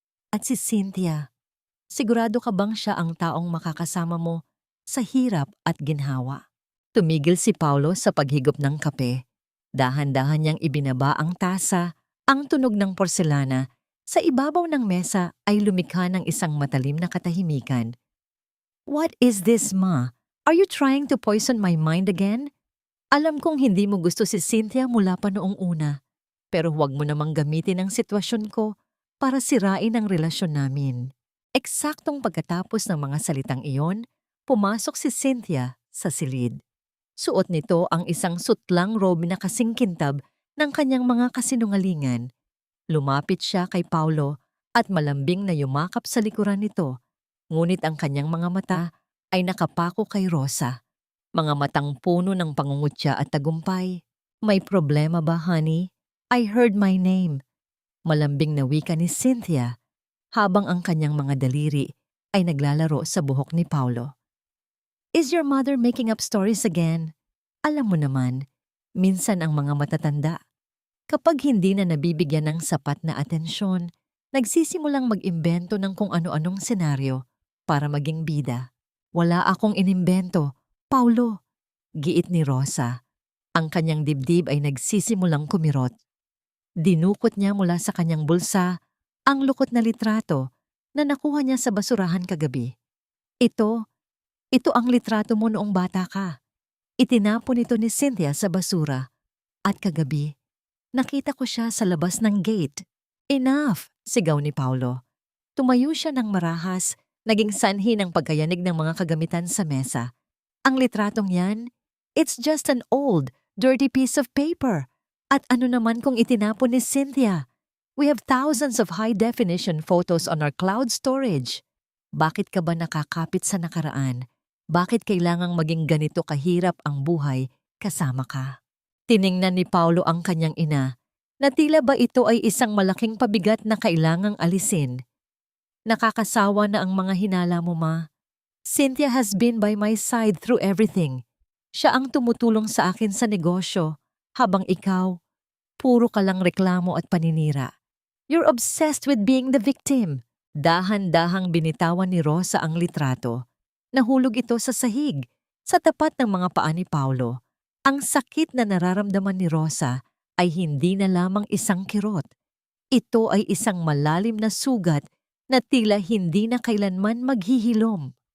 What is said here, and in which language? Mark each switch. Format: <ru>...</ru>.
<tl>At si Cynthia, sigurado ka bang siya ang taong makakasama mo sa hirap at ginhawa?" Tumigil si Paulo sa paghigop ng kape. Dahan-dahan niyang ibinaba ang tasa. Ang tunog ng porselana sa ibabaw ng mesa ay lumikha ng isang matalim na katahimikan.</tl> <en>"What is this, Ma? Are you trying to poison my mind again?</en> <tl>Alam kong hindi mo gusto si Cynthia mula pa noong una, pero huwag mo namang gamitin ang sitwasyon ko para sirain ang relasyon namin." Eksaktong pagkatapos ng mga salitang iyon, pumasok si Cynthia sa silid. Suot nito ang isang sutlang robe na kasing kintab ng kanyang mga kasinungalingan. Lumapit siya kay Paulo at malambing na yumakap sa likuran nito, ngunit ang kanyang mga mata ay nakapako kay Rosa. Mga matang puno ng pangungutya at tagumpay. "May problema ba, honey?</tl> <en>I heard my name."</en> <tl>Malambing na wika ni Cynthia habang ang kanyang mga daliri ay naglalaro sa buhok ni Paulo.</tl> <en>"Is your mother making up stories again?</en> <tl>Alam mo naman, minsan ang mga matatanda, kapag hindi na nabibigyan ng sapat na atensyon, nagsisimulang mag-imbento ng kung ano-anong senaryo para maging bida." "Wala akong inimbento, Paulo," giit ni Rosa. Ang kanyang dibdib ay nagsisimulang kumirot. Dinukot niya mula sa kanyang bulsa ang lukot na litrato na nakuha niya sa basurahan kagabi. "Ito, Ito ang litrato mo noong bata ka. Itinapon ito ni Cynthia sa basura. At kagabi, nakita ko siya sa labas ng gate. Enough! Sigaw ni Paulo. Tumayo siya ng marahas, naging sanhi ng pagkayanig ng mga kagamitan sa mesa. Ang litratong yan,</tl> <en>it's just an old, dirty piece of paper.</en> <tl>At ano naman kung itinapon ni Cynthia?</tl> <en>We have thousands of high-definition photos on our cloud storage.</en> <tl>Bakit ka ba nakakapit sa nakaraan? Bakit kailangang maging ganito kahirap ang buhay kasama ka? Tiningnan ni Paulo ang kanyang ina, na tila ba ito ay isang malaking pabigat na kailangang alisin. Nakakasawa na ang mga hinala mo, ma.</tl> <en>Cynthia has been by my side through everything.</en> <tl>Siya ang tumutulong sa akin sa negosyo, habang ikaw, puro ka lang reklamo at paninira.</tl> <en>You're obsessed with being the victim.</en> <tl>Dahan-dahang binitawan ni Rosa ang litrato. Nahulog ito sa sahig, sa tapat ng mga paa ni Paulo. Ang sakit na nararamdaman ni Rosa ay hindi na lamang isang kirot. Ito ay isang malalim na sugat na tila hindi na kailanman maghihilom.</tl>